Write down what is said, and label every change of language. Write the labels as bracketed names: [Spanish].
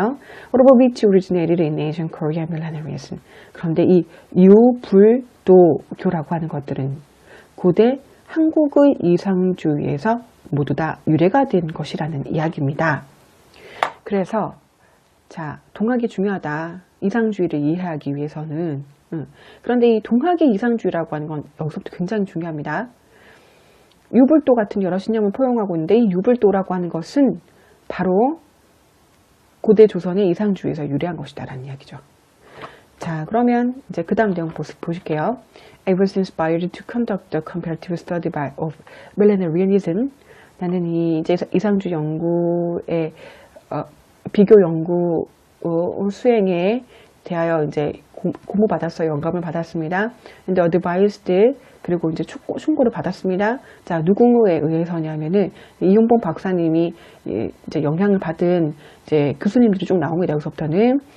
[English] All of which originated in ancient Korea millenarianism. [Korean] 그런데 이 유불도교라고 하는 것들은 고대 한국의 이상주의에서 모두 다 유래가 된 것이라는 이야기입니다. 그래서 자, 동학이 중요하다. 이상주의를 이해하기 위해서는. 그런데 이 동학의 이상주의라고 하는 건 여기서부터 굉장히 중요합니다. 유불도 같은 여러 신념을 포용하고 있는데 이 유불도라고 하는 것은 바로 고대 조선의 이상주의에서 유래한 것이다라는 이야기죠. 자, 그러면 이제 그 다음 내용 보실게요. [English] I was inspired to conduct a comparative study of millenarianism. [Korean] 나는 이제 이상주의 연구의 비교 연구 수행에 대하여 이제 고무받았어요. 영감을 받았습니다. 근데 advised, 그리고 이제 충고를 받았습니다. 자, 누구에 의해서냐면은 이용범 박사님이 이제 영향을 받은 이제 교수님들이 쭉 나옵니다. 여기서부터는.